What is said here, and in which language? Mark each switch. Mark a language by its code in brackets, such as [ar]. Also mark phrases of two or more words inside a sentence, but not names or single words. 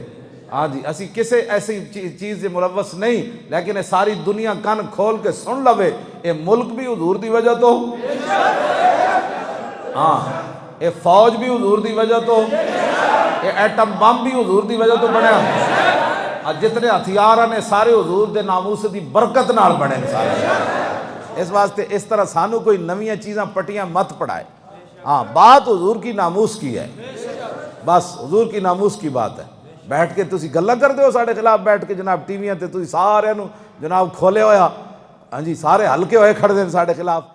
[pa] ہاں جی، اسی کسے ایسی چیز سے ملوث نہیں، لیکن یہ ساری دنیا کن کھول کے سن لوے، یہ ملک بھی حضور دی وجہ تو، ہاں یہ فوج بھی حضور دی وجہ تو، یہ ایٹم بم بھی حضور دی وجہ تو بنیا، جتنے ہتھیار نے سارے حضور دے ناموس دی برکت نال بنے سارے۔ اس واسطے اس طرح سانو کوئی نویاں چیزاں پٹیاں مت پڑھائے۔ [ur] ہاں بات حضور کی ناموس کی ہے، بس حضور کی ناموس کی بات ہے۔ [pa] بیٹھ کے تسی گلاں کر دے ہو ساڑے خلاف، بیٹھ کے جناب ٹی ویاں تے تسی سارے نو جناب کھولے ہویا، ہاں جی سارے ہلکے ہوئے کھڑ دے ساڑے خلاف۔